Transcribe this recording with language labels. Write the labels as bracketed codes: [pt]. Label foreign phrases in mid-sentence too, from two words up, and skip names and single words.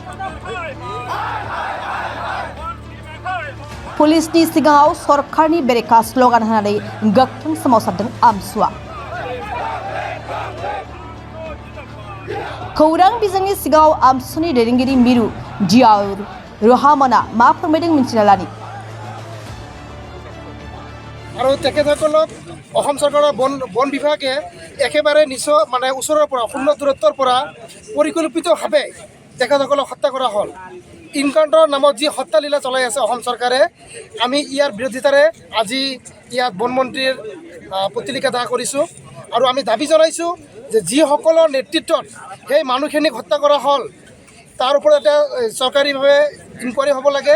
[brx] पुलिसनि सिगाङाव सरकारनि बेरेखा स्लगान होनानै गोख्रों सोमावसारदों आमसुआ। खौरां बिजोंनि सिगाङाव आमसुनि दैदेनगिरि मिरु जियाउर रहमाना मा फोरमायदों मिन्थिना लानि। [as] আৰু তেখেতসকলক অসম চৰকাৰৰ বন বিভাগে একেবাৰে ওচৰৰ পৰা শূন্য দূৰত্বৰ পৰা পৰিকল্পিতভাৱে তেখেতসকলক হত্যা কৰা হ'ল। ইনকাউণ্টাৰৰ নামত যি হত্যালীলা চলাই আছে অসম চৰকাৰে, আমি ইয়াৰ বিৰোধিতাৰে আজি ইয়াত বনমন্ত্ৰীৰ প্ৰতিলিকা দাহ কৰিছোঁ আৰু আমি দাবী জনাইছোঁ যে যিসকলৰ নেতৃত্বত সেই মানুহখিনিক হত্যা কৰা হ'ল তাৰ ওপৰত এটা চৰকাৰীভাৱে ইনকুৱাৰী হ'ব লাগে।